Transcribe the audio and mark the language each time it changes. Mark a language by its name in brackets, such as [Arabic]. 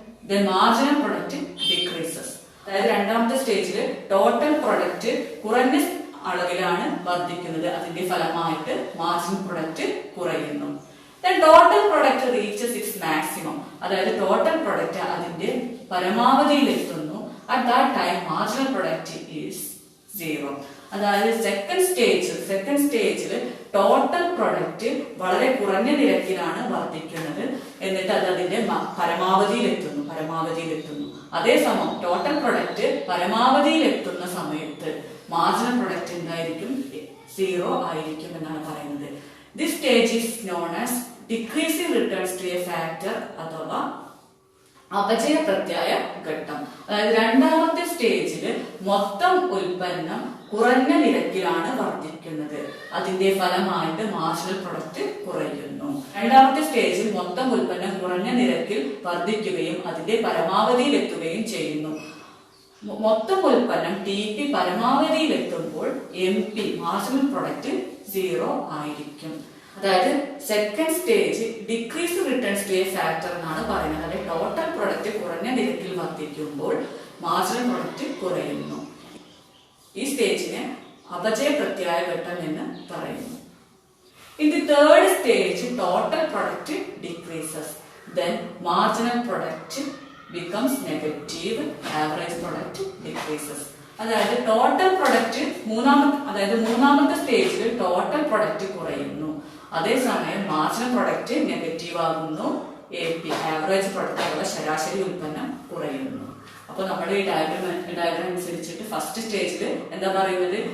[English] Then marginal product decreases. [Malayalam] അതായത് രണ്ടാമത്തെ സ്റ്റേജിൽ ടോട്ടൽ പ്രൊഡക്റ്റ് കുറഞ്ഞ അളവിലാണ് വർദ്ധിക്കുന്നത്. അതിന്റെ ഫലമായിട്ട് മാർജിനൽ പ്രൊഡക്റ്റ് കുറയുന്നു. [English] Then total product reaches its maximum. [Malayalam] അതായത് ടോട്ടൽ പ്രൊഡക്റ്റ് അതിന്റെ പരമാവധിയിൽ എത്തുന്നു. [English] At that time marginal product is 0. [Malayalam] അതായത് സെക്കൻഡ് സ്റ്റേജിൽ ടോട്ടൽ പ്രൊഡക്റ്റ് വളരെ കുറഞ്ഞ നിരക്കിലാണ് വർദ്ധിക്കുന്നത്. എന്നിട്ട് അത് അതിന്റെ പരമാവധിയിൽ എത്തുന്നു. അതേസമയം ടോട്ടൽ പ്രൊഡക്റ്റ് പരമാവധിയിൽ എത്തുന്ന സമയത്ത് മാർജിനൽ പ്രൊഡക്റ്റ് എന്തായിരിക്കും? 0 ആയിരിക്കും എന്നാണ് പറയുന്നത്. [English] This stage is known as decreasing returns to a factor [Malayalam] അഥവാ അപചയ പ്രത്യായ ഘട്ടം. അതായത് രണ്ടാമത്തെ സ്റ്റേജിൽ മൊത്തം ഉൽപ്പന്നം കുറഞ്ഞ നിരക്കിലാണ് വർദ്ധിക്കുന്നത്. അതിന്റെ ഫലമായിട്ട് മാർജിനൽ പ്രൊഡക്റ്റ് കുറയുന്നു. രണ്ടാമത്തെ സ്റ്റേജിൽ മൊത്തം ഉൽപ്പന്നം കുറഞ്ഞ നിരക്കിൽ വർദ്ധിക്കുകയും അതിന്റെ പരമാവധിയിൽ എത്തുകയും ചെയ്യുന്നു. മൊത്തം ഉൽപ്പന്നം TP പരമാവധിയിൽ എത്തുമ്പോൾ MP മാർജിനൽ പ്രൊഡക്റ്റ് 0 ആയിരിക്കും. അതായത് second stage decrease returns to A factor എന്നാണ് പറയുന്നത്. അതായത് ടോട്ടൽ പ്രൊഡക്റ്റ് കുറഞ്ഞ നിരക്കിൽ വർദ്ധിക്കുമ്പോൾ മാർജിനൽ പ്രൊഡക്റ്റ് കുറയുന്നു. ഈ സ്റ്റേജിനെ അപചയ പ്രത്യായ ഘട്ടം എന്ന് പറയുന്നു. [English] In the third stage total product decreases. Then marginal product becomes negative, average product decreases. [Malayalam] അതായത് ടോട്ടൽ പ്രൊഡക്റ്റ് മൂന്നാമത്തെ സ്റ്റേജിൽ ടോട്ടൽ പ്രൊഡക്റ്റ് കുറയുന്നു. അതേസമയം മാർജിനൽ പ്രൊഡക്റ്റ് നെഗറ്റീവ് ആകുന്നു. AP ആവറേജ് പ്രൊഡക്റ്റ് അഥവാ ശരാശരി ഉൽപ്പന്നം കുറയുന്നു. അപ്പൊ നമ്മുടെ ഈ ഡയഗ്രാം അനുസരിച്ചിട്ട് ഫസ്റ്റ് സ്റ്റേജിൽ എന്താ പറയുന്നത്?